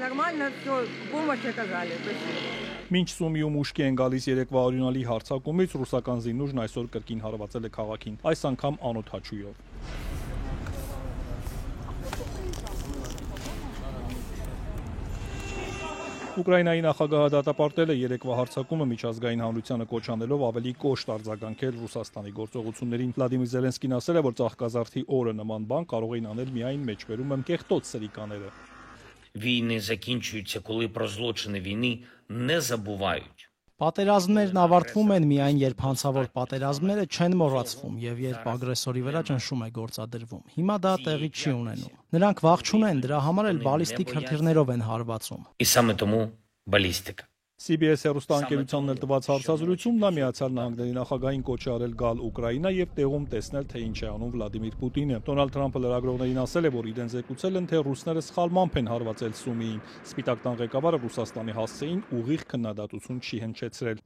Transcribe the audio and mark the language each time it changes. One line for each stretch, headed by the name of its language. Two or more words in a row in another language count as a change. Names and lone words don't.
Armenian: Մինչ Սումիում ուշքի են գալիս երեկվա օրյունալի հարձակումից, ռուսական զինուժն այսօր կրկին հարվածել է քաղաքին, այս անգամ անօդաչույով։ Ուկրաինայի նախագահը դատապարտել է երեկվա հարձակումը միջազգային հանրությանը կոչ անելով ավելի կոշտ արձագանքել Ռուսաստանի գործողություններին։ Վլադիմիր Զելենսկին ասել է, որ ծաղկազարդի օրը նման բան կարող էին անել միայն մեջբերում եմ կեղտոտ սրիկաները։
Ukrainian: Війни закінчуються, коли про злочини війни не забувають.
Armenian: Պատերազմներն ավարտվում են միայն, երբ հանցավոր պատերազմները չեն մոռացվում եւ երբ ագրեսորի վրա ճնշում է գործադրվում։ Հիմա դա տեղի չի ունենում։ Նրանք վախ չունեն, դրա համար էլ բալիստիկ հրթիռներով են հարվածում։
Ukrainian: І саме тому балістика.
Armenian: CBS հեռուստաընկերությանն էլ տված հարցազրույցում նա Միացյալ Նահանգների նախագահին կոչ է արել գալ Ուկրաինա եւ տեղում տեսնել, թե ինչ է անում Վլադիմիր Պուտինը։ Դոնալդ Թրամփը լրագրողներին ասել է, որ իրեն զեկուցել են, թե ռուսները սխալմամբ են հարվածել Սումիին։ Սպիտակ տան ղեկավարը Ռուսաստանի հասցեին ուղիղ քննադատություն չի հնչեցրել։